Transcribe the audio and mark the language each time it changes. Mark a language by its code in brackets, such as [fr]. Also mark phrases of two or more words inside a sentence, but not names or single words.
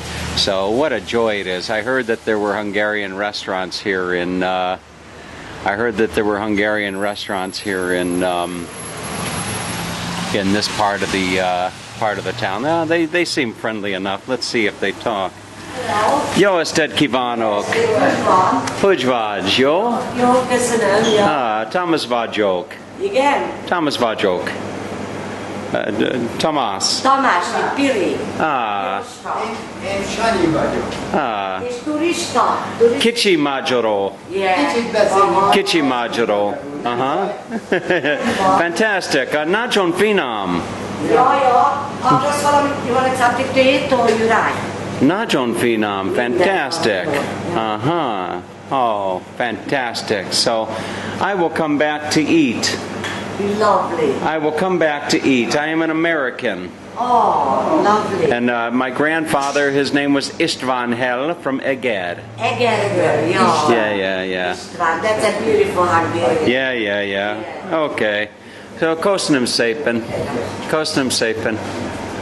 [en] So what a joy it is. I heard that there were Hungarian restaurants here in, in this part of the town. They seem friendly enough. Let's see if they talk. [hu] Jó estét kívánok! Hogy vagy, jó? Jó, köszönöm, jó. Thomas vagyok. Igen? Thomas vagyok. Tamás. Tamás, Piri. Én Sanyi vagyok. És turista. Kicsi magyaró. [en] Yeah. [hu] Kicsit beszélünk. Kicsi magyaró. Fantastic. Nagyon finom. Jó, jó. Akarsz valamit, [en] you want something to eat or you right? [hu] Nagyon finom. [en] Fantastic. Oh, fantastic. So I will come back to eat. Lovely. I will come back to eat. I am an American. Oh, lovely. And my grandfather, his name was István Hell from Eger. [hu] Eger, jó. [en] Yeah. István, that's a beautiful Hungarian. Yeah. Okay. So [hu] köszönöm szépen. Köszönöm szépen.